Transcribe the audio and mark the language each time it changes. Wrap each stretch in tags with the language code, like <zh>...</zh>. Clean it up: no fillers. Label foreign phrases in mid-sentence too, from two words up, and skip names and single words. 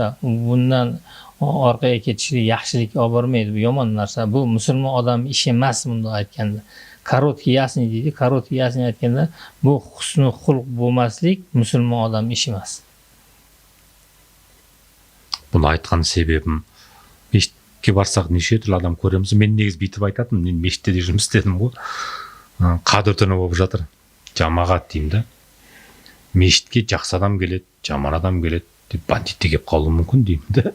<uz>Bundan orqaga ketishlik yaxshilik olib bormaydi, bu yomon narsa. Bu musulmon odam ishi emas bunday aytganda.</uz> <ru>Короткий ясный</ru> <uz>deydi,</uz> <ru>короткий ясный</ru> <uz>aytganda, bu husnul xulq bo'lmaslik musulmon odam ishi emas.</uz> <kk>Bunu айтқан себебім, мешітке барсақ неше түрлі адам көреміз. Мен негіз бүйтіп айтатынмын, мен мешітте де жұмыс істедім ғой. Қадір түні болып жатыр. Жамағат деймін да. Мешітке жақсы адам келеді, жаман адам келеді, деп бандит те келіп қалуы мүмкін деймін да.</kk>